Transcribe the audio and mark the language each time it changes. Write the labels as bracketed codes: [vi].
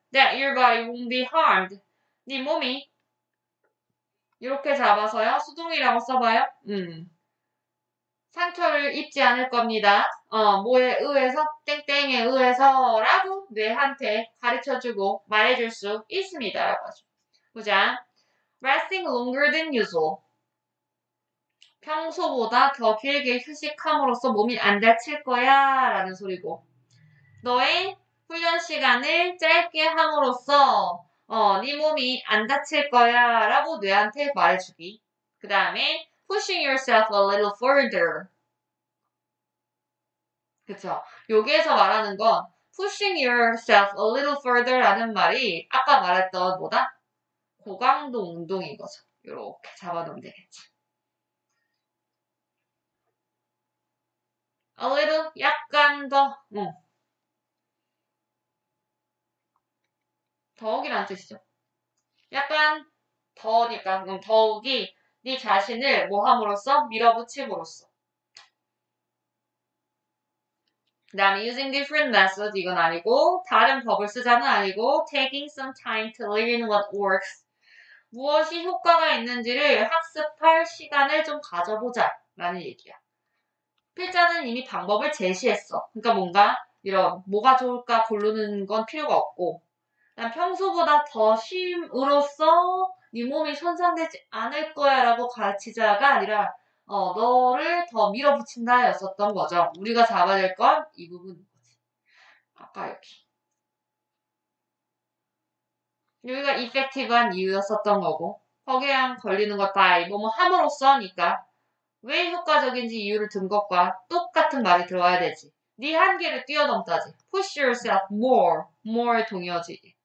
[en] That your body won't be harmed. [ko] 네 몸이 이렇게 잡아서요. 수동이라고 써봐요. 상처를 입지 않을 겁니다. 뭐에 의해서? 땡땡에 의해서 라고 뇌한테 가르쳐주고 말해줄 수 있습니다. 라고 하죠. 보자. [en] Resting longer than usual. [ko] 평소보다 더 길게 휴식함으로써 몸이 안 다칠 거야 라는 소리고 너의 훈련 시간을 짧게 함으로써 네 몸이 안 다칠 거야 라고 뇌한테 말해주기. 그 다음에 [en] pushing yourself a little further. [ko] 그쵸? 여기에서 말하는 건 [en] pushing yourself a little further [ko] 라는 말이 아까 말했던 뭐다? 고강도 운동인 거죠. 이렇게 잡아놓으면 되겠지. [en] A little [ko] 약간 더 더욱이라는 뜻이죠. 약간 더니까 그럼 더욱이 네 자신을 뭐 함으로써? 밀어붙임으로써. 그 다음에 [en] using different methods [ko] 이건 아니고 다른 법을 쓰자는 아니고 [en] taking some time to learn what works. [ko] 무엇이 효과가 있는지를 학습할 시간을 좀 가져보자 라는 얘기야. 필자는 이미 방법을 제시했어. 그러니까 뭔가 이런 뭐가 좋을까 고르는 건 필요가 없고 난 평소보다 더 쉼으로써 네 몸이 손상되지 않을 거야 라고 가르치자가 아니라 너를 더 밀어붙인다 였었던 거죠. 우리가 잡아야 될 건 이 부분인 거지. 아까 여기가 이펙티브한 이유였었던 거고 거기랑 걸리는 것 다 뭐뭐 함으로써니까 왜 효과적인지 이유를 든 것과 똑같은 말이 들어와야 되지. 네 한계를 뛰어넘다지. [en] Push yourself more [ko] 동의어지.